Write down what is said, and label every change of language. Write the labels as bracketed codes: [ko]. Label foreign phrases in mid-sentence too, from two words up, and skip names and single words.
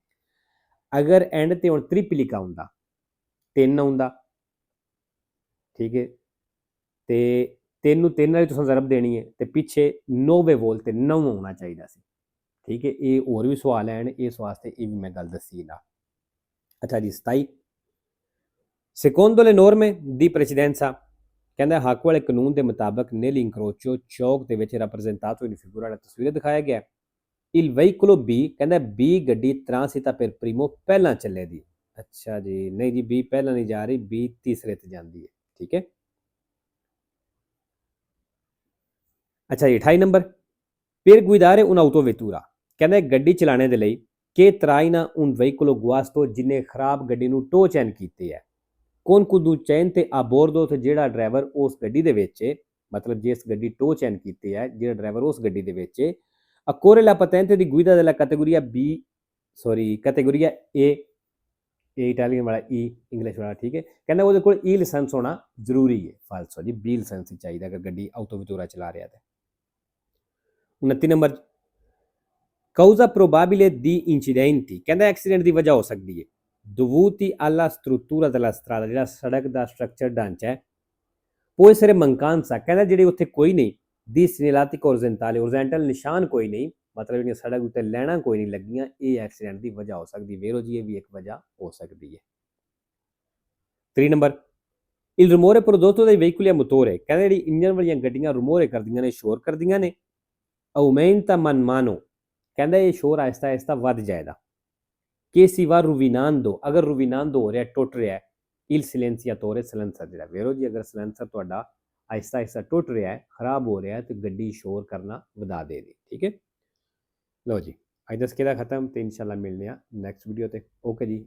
[pa] ਅਗਰ ਐਂਡ ਤੇ ਹੁਣ ਤ੍ਰਿਪਲਿਕਾ ਹੁੰਦਾ 3 ਆਉਂਦਾ ਠੀਕ ਹੈ ਤੇ 3 ਨੂੰ 3 ਨਾਲ ਤੁਸੀਂ ਜ਼ਰਬ ਦੇਣੀ ਹੈ ਤੇ ਪਿੱਛੇ 9 ਵੋਲ ਤੇ 9 ਆਉਣਾ ਚਾਹੀਦਾ ਸੀ ਠੀਕ ਹੈ। ਇਹ ਹੋਰ ਵੀ ਸਵਾਲ ਹੈ ਇਸ ਵਾਸਤੇ ਇਹ ਵੀ ਮੈਂ ਗੱਲ ਦੱਸੀ ਨਾ। ਅੱਛਾ ਜੀ 27 [it] secondo le norme di precedenza [pa] ਕਹਿੰਦਾ ਹੱਕ ਵਾਲੇ ਕਾਨੂੰਨ ਦੇ ਮੁਤਾਬਕ [it] nell'incrocio [pa] ਚੌਕ ਦੇ ਵਿੱਚ [it] rappresentato in figura [pa] ਤਸਵੀਰ ਦਿਖਾਇਆ ਗਿਆ। [it] il veicolo B [pa] ਕਹਿੰਦਾ B ਗੱਡੀ [it] transita per primo [pa] ਪਹਿਲਾਂ ਚੱਲੇਗੀ। ਅੱਛਾ ਜੀ ਨਹੀਂ ਜੀ B ਪਹਿਲਾਂ ਨਹੀਂ ਜਾ ਰਹੀ B ਤੀਸਰੇ ਤੇ ਜਾਂਦੀ ਹੈ ਠੀਕ ਹੈ। ਅੱਛਾ ਜੀ 28 ਨੰਬਰ [it] per guidare un'autovettura [pa] ਕਹਿੰਦਾ ਗੱਡੀ ਚਲਾਉਣੇ ਦੇ ਲਈ ਕਿ [it] traina un veicolo guasto [pa] ਜਿਹਨੇ ਖਰਾਬ ਗੱਡੀ ਨੂੰ [en] tow chain [pa] ਕੀਤੇ ਹੈ ਕੌਣ conducente ਤੇ [it] a bordo [pa] ਤੇ ਜਿਹੜਾ ਡਰਾਈਵਰ ਉਸ ਗੱਡੀ ਦੇ ਵਿੱਚ ਮਤਲਬ ਜਿਸ ਗੱਡੀ [en] tow chain [pa] ਕੀਤੀ ਹੈ ਜਿਹੜਾ ਡਰਾਈਵਰ ਉਸ ਗੱਡੀ ਦੇ ਵਿੱਚ [it] accorre la patente di guida della categoria B categoria A [pa] ਇਟਾਲੀਅਨ ਵਾਲਾ E ਇੰਗਲਿਸ਼ ਵਾਲਾ ਠੀਕ ਹੈ। ਕਹਿੰਦਾ ਉਹਦੇ ਕੋਲ E ਲਾਇਸੈਂਸ ਹੋਣਾ ਜ਼ਰੂਰੀ ਹੈ ਫਾਲਸੋ ਜੀ B ਲਾਇਸੈਂਸ ਚਾਹੀਦਾ ਅਗਰ ਗੱਡੀ ਆਟੋਵੈਟੂਰਾ ਚਲਾ ਰਿਹਾ ਤੇ। 29 ਨੰਬਰ [it] causa probabile di incidenti [pa] ਕਹਿੰਦਾ ਐਕਸੀਡੈਂਟ ਦੀ ਵਜ੍ਹਾ ਹੋ ਸਕਦੀ ਹੈ [it] dovuti alla struttura della strada [pa] ਜਿਹੜਾ ਸੜਕ ਦਾ ਸਟਰਕਚਰ ਢਾਂਚਾ ਹੈ [it] può essere mancanza [pa] ਕਹਿੰਦਾ ਜਿਹੜੇ ਉੱਥੇ ਕੋਈ ਨਹੀਂ [it] di segnalati orizzontale [pa] ਨਿਸ਼ਾਨ ਕੋਈ ਨਹੀਂ ਮਤਲਬ ਜਿਹੜੀਆਂ ਸੜਕ ਉੱਤੇ ਲੈਣਾ ਕੋਈ ਨਹੀਂ ਲੱਗੀਆਂ ਇਹ ਐਕਸੀਡੈਂਟ ਦੀ ਵਜ੍ਹਾ ਹੋ ਸਕਦੀ ਵੇਰੋ ਜੀ ਇਹ ਵੀ ਇੱਕ ਵਜ੍ਹਾ ਹੋ ਸਕਦੀ ਹੈ। 3 ਨੰਬਰ [it] il rumore prodotto dai veicoli a motore [pa] ਕਹਿੰਦਾ ਜਿਹੜੀ ਇੰਜਨ ਵਾਲੀਆਂ ਗੱਡੀਆਂ rumore ਕਰਦੀਆਂ ਨੇ ਸ਼ੋਰ ਕਰਦੀਆਂ ਨੇ [it] aumenta man mano [pa] ਕਹਿੰਦਾ ਇਹ ਸ਼ੋਰ ਆਹਿਸਤਾ ਆਹਿਸਤਾ ਵੱਧ ਜਾਏਗਾ। [it] che si va rovinando [pa] ਅਗਰ rovinando ਹੋ ਰਿਹਾ ਟੁੱਟ ਰਿਹਾ [it] il silenziatore [pa] silencer ਜਿਹੜਾ ਵੇਰੋ ਜੀ ਅਗਰ ਸਿਲੈਂਸਰ ਤੁਹਾਡਾ ਆਹਿਸਤਾ ਆਹਿਸਤਾ ਟੁੱਟ ਰਿਹਾ ਹੈ ਖਰਾਬ ਹੋ ਰਿਹਾ ਹੈ ਤੇ ਗੱਡੀ ਸ਼ੋਰ ਕਰਨਾ ਵਧਾ ਦੇਗੀ ਠੀਕ ਹੈ। ਲਓ ਜੀ ਅੱਜ ਦਾ ਸਕੇਲਾ ਖਤਮ ਤੇ ਇਨਸ਼ਾਅੱਲਾ ਮਿਲਨੇ ਆ [en] next video [pa] ਤੇ ਓਕੇ ਜੀ।